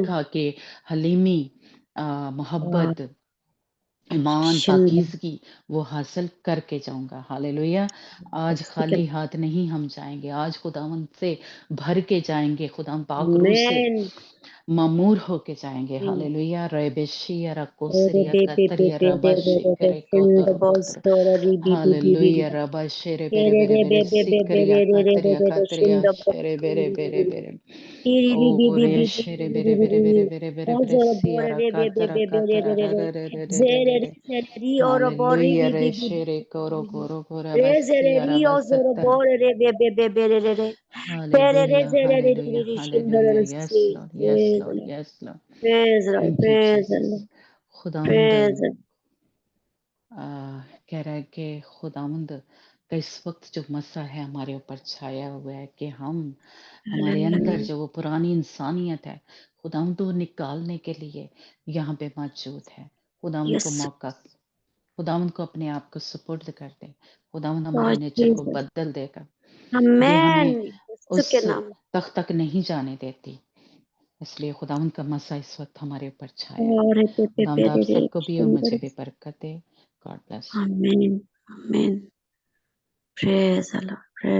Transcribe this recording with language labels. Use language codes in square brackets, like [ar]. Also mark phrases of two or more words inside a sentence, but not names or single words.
[hi] सीखा कि हलीमी मोहब्बत, ईमान, शिंद पाकीज़गी वो हासिल करके जाऊँगा। हालेलुया! आज खाली हाथ नहीं हम जाएँगे, आज खुदावंद से भर के जाएँगे, खुदा पाक रूह से आमीन मामूर होके जाएँगे। हालेलुया! रेबेशिया ओरे रकोसरिया बे बे बे कतरिया बे बे बे रबाशी बे बे करे शिंद कोतर बोस कोतर। तोरे री बी बी बी बी हालेलुया! बी रबाशे रे बेरे तेरे बेरे रे बे बेरे बे बे बे सिकरिया रे रे रे रे कतरिया रे रे कतरिया शिंद बोस शेरे बेरे बेरे बेरे। तेरी री बी बी बी ओरे बी बी शेरे बी बेरे बी बेरे बी बेरे बेरे बेरे ओ बेरे जोरो सिया बोरे रे बे बे रकातरा बे बे रे कातरा रे रे रा रे रे रे रे रे जेरे Shere. ri oro bori [en] Hallelujah. di Re di di Shere Koro Goro Gora re zere Basia ri o zoro Rabasata. bore re be be be be re re pere re Hallelujah. zere ri ri Hallelujah. ri shindere Hallelujah. re Yes, si. Lord. Yes, Lord. Yes, Lord. Praise the Lord, Thank you, praise the Jesus. Lord, [hi] खुदावंद [en] praise the Lord. [hi] कह रहा है कि खुदावंद का इस वक्त जो मसा है हमारे ऊपर छाया हुआ है कि हम हमारे अंदर जो वो पुरानी इंसानियत है खुदावंद वो निकालने के लिए यहाँ पे मौजूद है। खुदावंद को [en] Yes, [hi] मौका, खुदावंद को अपने आप को सुपुर्द कर दे। खुदावंद हमारे [en] Lord [hi] नेचर को [en] Jesus. [hi] बदल देगा। ये हमें [en] Amen. यीशु [hi] उस के नाम। तक नहीं जाने देती, इसलिए खुदावंद का मसा इस वक्त हमारे ऊपर छाया है। और पे पे खुदावंद आप रे सबको भी और मुझे भी बरकत दे। [en] God bless you. Amen. Amen. Praise the Lord. Praise